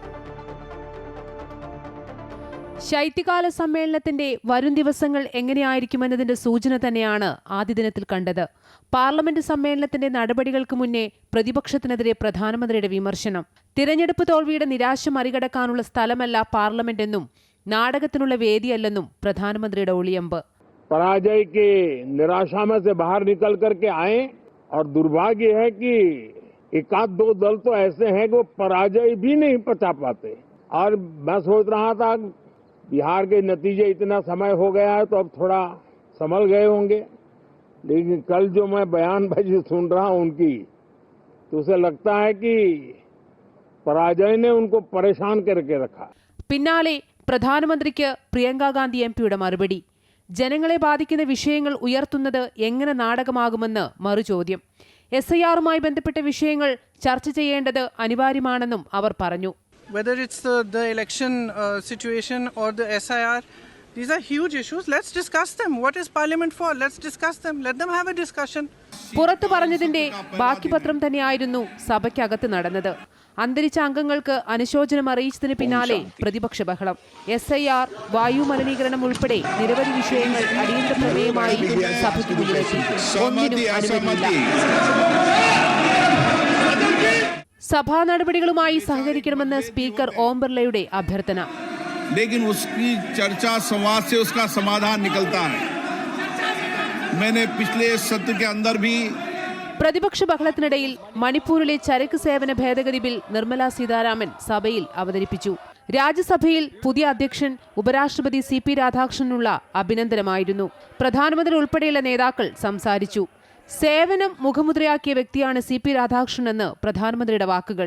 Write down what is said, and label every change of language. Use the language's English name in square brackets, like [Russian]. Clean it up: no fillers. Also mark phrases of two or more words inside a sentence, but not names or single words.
[Malayalam] ശൈത്യകാല സമ്മേളനത്തിന്റെ വരും ദിവസങ്ങൾ എങ്ങനെയായിരിക്കുമെന്നതിന്റെ സൂചന തന്നെയാണ് ആദ്യ ദിനത്തിൽ കണ്ടത്. പാർലമെന്റ് സമ്മേളനത്തിന്റെ നടപടികൾക്ക് മുന്നേ പ്രതിപക്ഷത്തിനെതിരെ പ്രധാനമന്ത്രിയുടെ വിമർശനം. തിരഞ്ഞെടുപ്പ് തോൽവിയുടെ നിരാശ മറികടക്കാനുള്ള സ്ഥലമല്ല പാർലമെന്റ് എന്നും നാടകത്തിനുള്ള വേദിയല്ലെന്നും പ്രധാനമന്ത്രിയുടെ ഒളിയമ്പ്. [Hindi] पराजय के निराशा में से बाहर निकल करके आए और दुर्भाग्य है कि एकाध दो दल तो ऐसे हैं कि वो पराजय भी नहीं पचा पाते. और मैं सोच रहा था बिहार के नतीजे इतना समय हो गया है तो अब थोड़ा संभल गए होंगे, लेकिन कल जो मैं बयानबाजी सुन रहा हूं उनकी, तो उसे लगता है कि पराजय ने उनको परेशान करके रखा. [Malayalam] പിന്നാലെ പ്രധാനമന്ത്രിക്ക് പ്രിയങ്ക ഗാന്ധി MPയുടെ മറുപടി. ജനങ്ങളെ ബാധിക്കുന്ന വിഷയങ്ങൾ ഉയർത്തുന്നത് എങ്ങനെ നാടകമാകുമെന്ന് മറുചോദ്യം. SIRമായി ബന്ധപ്പെട്ട വിഷയങ്ങൾ ചർച്ച ചെയ്യേണ്ടത് അനിവാര്യമാണെന്നും അവർ പറഞ്ഞു. [English] Whether it's the election situation or the SIR, these are huge issues. Let's discuss them. What is Parliament for? Let's discuss them. Let them have a discussion. [Malayalam] പുറത്തു പറഞ്ഞതിന്റെ ബാക്കി പത്രം തന്നെയായിരുന്നു സഭയ്ക്കകത്ത് നടന്നത്. അന്തരിച്ച അംഗങ്ങൾക്ക് അനുശോചനം അറിയിച്ചതിന് പിന്നാലെ പ്രതിപക്ഷ ബഹളം. SIR, വായു മലിനീകരണം ഉൾപ്പെടെ നിരവധി വിഷയങ്ങൾ അടിയന്തര പ്രമേയമായി സഭയ്ക്ക് മുന്നിലെത്തി. ഒന്നിനും അനുമതിയില്ല. സഭാ നടപടികളുമായി സഹകരിക്കണമെന്ന് സ്പീക്കർ ഓം ബിർളയുടെ അഭ്യർത്ഥന. [Hindi] लेकिन उसकी चर्चा संवाद से उसका समाधान निकलता है. मैंने पिछले सत्र के अंदर भी [Malayalam] പ്രതിപക്ഷ ബഹളത്തിനിടയിൽ മണിപ്പൂരിലെ ചരക്ക് സേവന ഭേദഗതി ബിൽ നിർമ്മല സീതാരാമൻ സഭയിൽ അവതരിപ്പിച്ചു. രാജ്യസഭയിൽ പുതിയ അധ്യക്ഷൻ ഉപരാഷ്ട്രപതി CP രാധാകൃഷ്ണനുള്ള അഭിനന്ദനമായിരുന്നു. പ്രധാനമന്ത്രി ഉൾപ്പെടെയുള്ള നേതാക്കൾ സംസാരിച്ചു. സേവനം മുഖമുദ്രയാക്കിയ വ്യക്തിയാണ് CP രാധാകൃഷ്ണൻ എന്ന് പ്രധാനമന്ത്രിയുടെ വാക്കുകൾ.